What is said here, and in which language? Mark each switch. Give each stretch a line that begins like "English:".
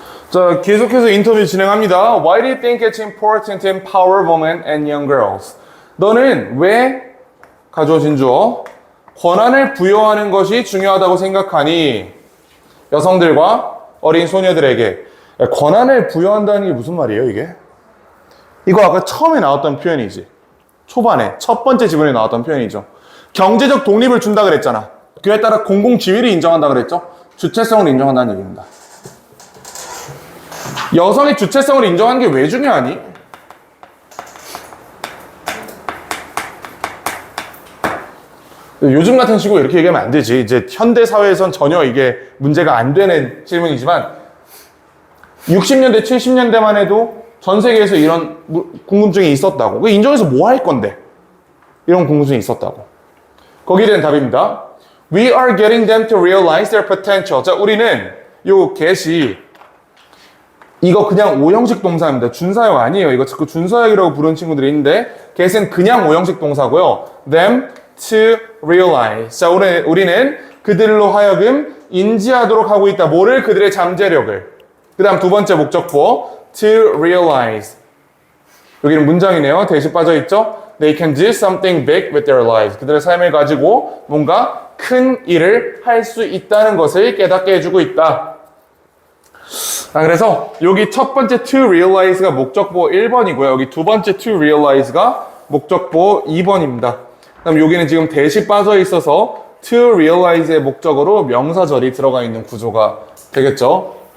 Korean: 자, 계속해서 인터뷰 진행합니다.
English: Why do you think it's important to empower women and young girls?
Korean: 너는 왜 가져오신 주어 권한을 부여하는 것이 중요하다고 생각하니? 여성들과 어린 소녀들에게 권한을 부여한다는 게 무슨 말이에요, 이게? 이거 아까 처음에 나왔던 표현이지. 초반에 첫 번째 지문에 나왔던 표현이죠. 경제적 독립을 준다 그랬잖아. 그에 따라 공공지위를 인정한다 그랬죠. 주체성을 인정한다는 얘기입니다. 여성의 주체성을 인정하는 게 왜 중요하니? 요즘 같은 식으로 이렇게 얘기하면 안 되지. 이제 현대 사회에선 전혀 이게 문제가 안 되는 질문이지만 60년대, 70년대만 해도 전 세계에서 이런 궁금증이 있었다고. 인정해서 뭐 할 건데? 이런 궁금증이 있었다고. 거기에 대한 답입니다.
English: We are getting them to realize their potential.
Korean: 자, 우리는 요 get이 이거 그냥 오형식 동사입니다. 준사역 아니에요. 이거 자꾸 준사역이라고 부르는 친구들이 있는데 get은 그냥 오형식 동사고요.
English: them to realize.
Korean: 자, 우리는 그들로 하여금 인지하도록 하고 있다. 뭐를? 그들의 잠재력을. 그 다음 두 번째 목적보 to realize. 여기는 문장이네요. 대시 빠져있죠?
English: They can do something big with their lives.
Korean: 그들의 삶을 가지고 뭔가 큰 일을 할 수 있다는 것을 깨닫게 해주고 있다. 그래서 여기 첫 번째 to realize가 목적보 1번이고요. 여기 두 번째 to realize가 목적보 2번입니다. 그다음 여기는 지금 대시 빠져 있어서 to realize의 목적으로 명사절이 들어가 있는 구조가 되겠죠.